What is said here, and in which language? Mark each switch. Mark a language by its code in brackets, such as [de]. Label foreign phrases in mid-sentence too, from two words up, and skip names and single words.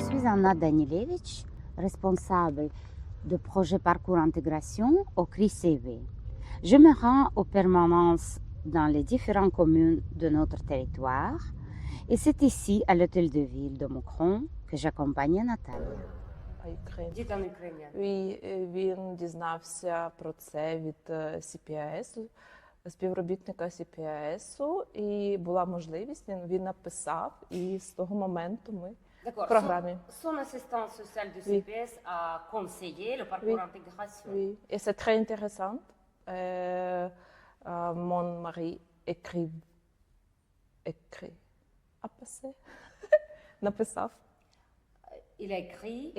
[fr] Anna Danilevich, responsable de projet Parcours Intégration au CRI-CV. Je me rends aux permanences dans les différentes communes de notre territoire et c'est ici, à l'hôtel de ville de Mokron, que j'accompagne Natalia. Dites en ukrainien. Oui, [uk] він дізнався про це від CPAS, співробітника CPAS, і була можливість, він написав, і з того моменту ми в програмі. [fr] Son assistante sociale de CPS a conseillé le parcours intégration. Oui, et c'est très intéressant. Mon mari написав. Il a écrit.